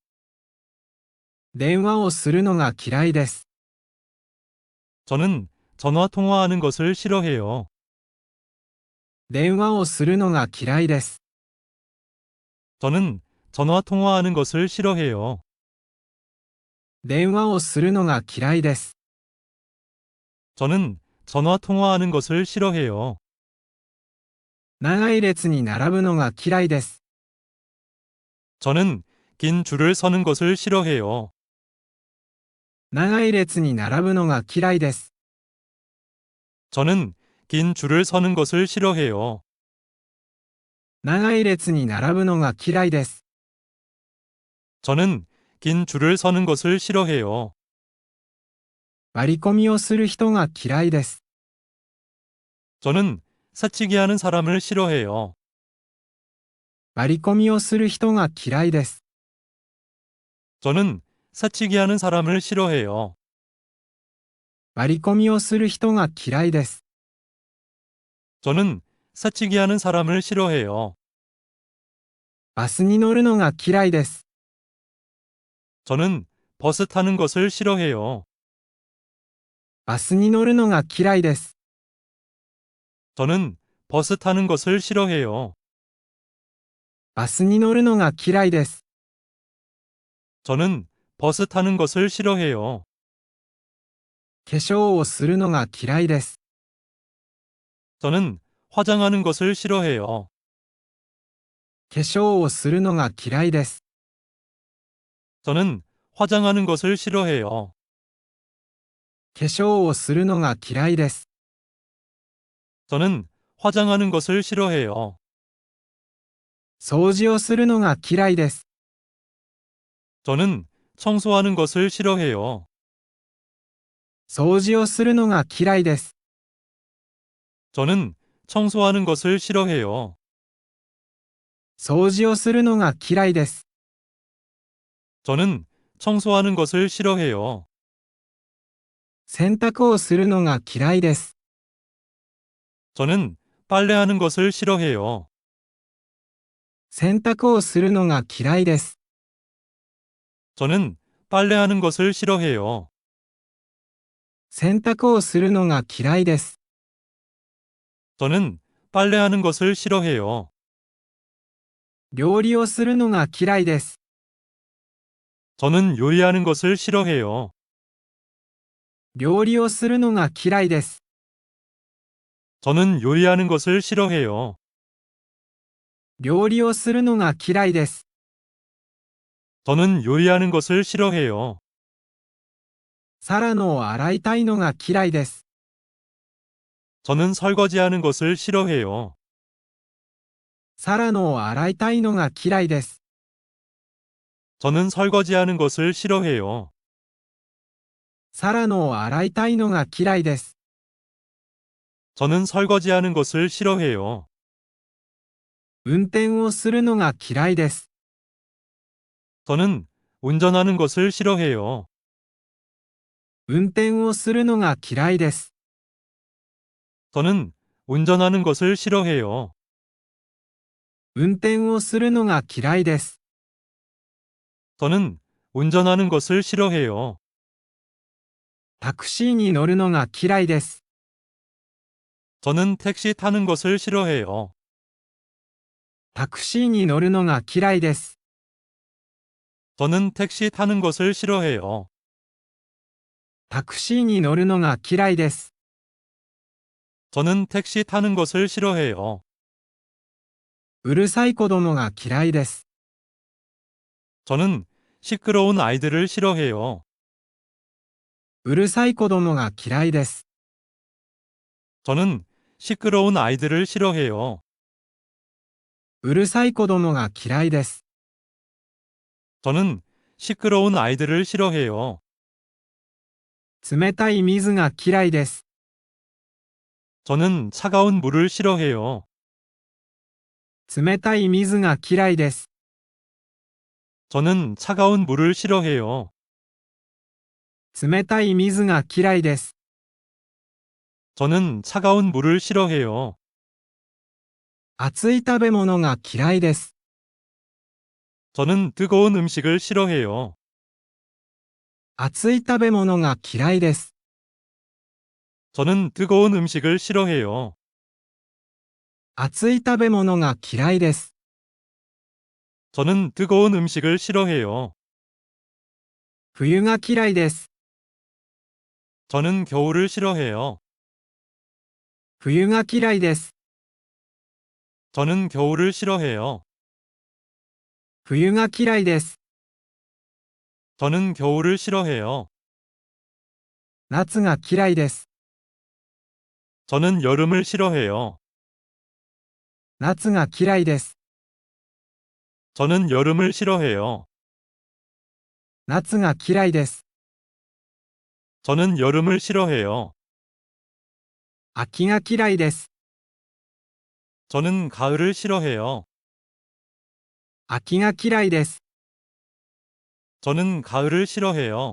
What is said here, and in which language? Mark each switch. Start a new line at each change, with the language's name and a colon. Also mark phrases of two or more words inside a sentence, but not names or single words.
Japanese: 電話をするのが嫌いです。
Korean: 저는 전화 통화하는 것을 싫어해요.
Japanese: 電話をするのが嫌いです。
Korean: 저는 전화 통화하는 것을 싫어해요.
Japanese: 電話をするのが嫌いです。
Korean: 저는 전화 통화하는 것을 싫어해요.
Japanese: 長い列に並ぶのが嫌いです。
Korean: 저는 긴 줄을 서는 것을 싫어해요.
Japanese: 長い列に並ぶのが嫌いです。
Korean: 저는 긴 줄을 서는 것을 싫어해요.
Japanese: 長い列に並ぶのが嫌いです。
Korean: 저는 긴 줄을 서는 것을 싫어해요.
Japanese: 割り込みをする人が嫌いです。
Korean: 저는 사치기 하는 사람을 싫어해요.
Japanese: 割り込みをする人が嫌いです。
Korean: 저는 사치기 하는 사람을 싫어해요.
Japanese: 割り込みをする人が嫌いです。
Korean: 저는 사치기 하는 사람을 싫어해요.
Japanese: バスに乗るのが嫌いです。
Korean: 저는 버스 타는 것을 싫어해요.
Japanese: バスに乗るのが嫌いです。
Korean: 저는 버스 타는 것을 싫어해요.
Japanese: バスに乗るのが嫌いです。
Korean: 저는 버스 타는 것을 싫어해요.
Japanese: 化粧をするのが嫌いです。
Korean: 저는 화장하는 것을 싫어해요.
Japanese: 化粧をするのが嫌いです。
Korean: 저는 화장하는 것을 싫어해요.
Japanese: 化粧をするのが嫌いです。
Korean: 저는 화장하는 것을 싫어해요.
Japanese: 掃除をするのが嫌いです。
Korean: 저는 청소하는 것을 싫어해요.
Japanese: 掃除をするのが嫌いです。
Korean: 저는 청소하는 것을 싫어해요.
Japanese: 掃除をするのが嫌いです。
Korean: 저는 청소하는 것을 싫어해요.
Japanese: 洗濯をするのが嫌いです。
Korean: 저는 빨래하는 것을 싫어해요.
Japanese: 洗濯をするのが嫌いです。
Korean: 저는 빨래하는 것을 싫어해요.
Japanese: 洗濯をするのが嫌いです。
Korean: 저는 빨래하는 것을 싫어해요.
Japanese: 料理をするのが嫌いです。
Korean: 저는 요리하는 것을 싫어해요.
Japanese: 料理をするのが嫌いです。
Korean: 저는 요리하는 것을 싫어해요.
Japanese: 料理をするのが嫌いです。
Korean: 저는 요리하는 것을 싫어해요.
Japanese: 皿を洗いたいのが嫌いです。
Korean: 저는 설거지하는 것을 싫어해요.
Japanese: 皿を洗いたいのが嫌いです。
Korean: 저는 설거지하는 것을 싫어해요.
Japanese: 皿を洗いたいのが嫌いです。
Korean: 저는 설거지하는 것을 싫어해요.
Japanese: 運転をするのが嫌いです。
Korean: 저는 운전하는 것을 싫어해요.
Japanese: 運転をするのが嫌いです。
Korean: 저는 운전하는 것을 싫어해요.
Japanese: 運転をするのが嫌いです。
Korean: 저는 운전하는 것을 싫어해요.
Japanese: タクシーに乗るのが嫌いです。
Korean: 저는 택시 타는 것을 싫어해요.
Japanese: タクシーに乗るのが嫌いです。
Korean: 저는 택시 타는 것을 싫어해요.
Japanese: タクシーに乗るのが嫌いです。
Korean: 저는 택시 타는 것을 싫어해요.
Japanese: うるさい子供が嫌いです。
Korean: 저는 시끄러운 아이들을 싫어해요.
Japanese: うるさい子供が嫌いです。
Korean: 저는 시끄러운 아이들을 싫어해요.
Japanese: うるさい子供が嫌いです。
Korean: 저는 시끄러운 아이들을 싫어해요.
Japanese: 冷たい水が嫌いです。
Korean: 저는 차가운 물을 싫어해요.
Japanese: 冷たい水が嫌いです。
Korean: 저는 차가운 물을 싫어해요.
Japanese: 冷たい水が嫌いです。
Korean: 저는 차가운 물을 싫어해요.
Japanese: 熱い食べ物が嫌いです。
Korean: 저는 뜨거운 음식을 싫어해요.
Japanese: 熱い食べ物が嫌いです。
Korean: 저는 뜨거운 음식을 싫어해요.
Japanese: 熱い食べ物が嫌いです。
Korean: 저는 뜨거운 음식을 싫어해요.
Japanese: 冬が嫌いです。
Korean: 저는 겨울을 싫어해요.
Japanese: 冬が嫌いです。
Korean: 저는 겨울을 싫어해요.
Japanese: 冬が嫌いです。
Korean: 저는 겨울을 싫어해요.
Japanese: 夏が嫌いです。
Korean: 저는 여름을 싫어해요.
Japanese: 夏が嫌いです。
Korean: 저는 여름을 싫어해요.
Japanese: 夏が嫌いです。
Korean: 저는 여름을 싫어해요.
Japanese: 秋が嫌いです。
Korean: 저는 가을을 싫어해요.
Japanese: 秋が嫌いです。
Korean: 저는 가을을 싫어해요.